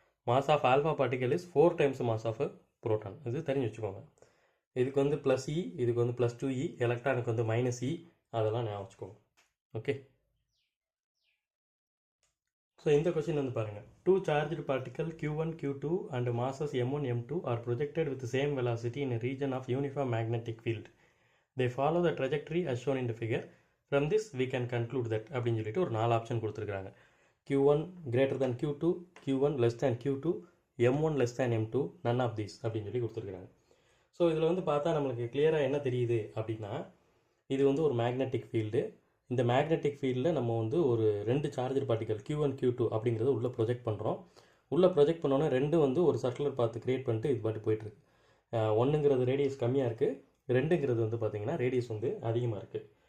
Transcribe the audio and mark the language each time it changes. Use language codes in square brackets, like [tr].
[en] Mass of alpha particle is 4 times mass of proton. [ta] இது தெரிஞ்சு வச்சுக்கோங்க. இதுக்கு வந்து ப்ளஸ் இ, இதுக்கு வந்து ப்ளஸ் 2E, எலக்ட்ரானுக்கு வந்து மைனஸ் இ, அதெல்லாம் ஞாபகம் வச்சுக்கோங்க. ஓகே, ஸோ இந்த கொஸ்டின் வந்து பாருங்கள். [en] 2 charged particle Q1, Q2 and masses M1, M2 are projected with the same velocity in a region of uniform magnetic field. They follow the trajectory as shown in the figure. From this we can conclude that [ta] அப்படின்னு சொல்லிட்டு ஒரு 4 option கொடுத்துருக்காங்க. [en] Q1 greater than Q2, Q1 less than Q2, M1 less than M2, none of these [ta] அப்படின்னு சொல்லி கொடுத்துருக்காங்க. So இதில் வந்து பார்த்தா நம்மளுக்கு கிளியராக என்ன தெரியுது அப்படின்னா, இது வந்து ஒரு மேக்னெட்டிக் ஃபீல்டு. இந்த மேக்னெட்டிக் ஃபீல்டில் நம்ம வந்து ஒரு 2 சார்ஜர் பார்ட்டிக்கல் Q1, Q2 அப்படிங்கிறத உள்ளே ப்ரொஜெக்ட் பண்ணுறோம். உள்ளே ப்ரொஜெக்ட் பண்ணோன்னே 2 வந்து ஒரு சர்க்குலர் பார்த்து க்ரியேட் பண்ணிட்டு இது பாட்டு போயிட்டுருக்கு. 1ங்கிறது ரேடியஸ் கம்மியாக இருக்குது, 2ங்கிறது வந்து பார்த்திங்கன்னா ரேடியஸ் வந்து அதிகமாக இருக்குது.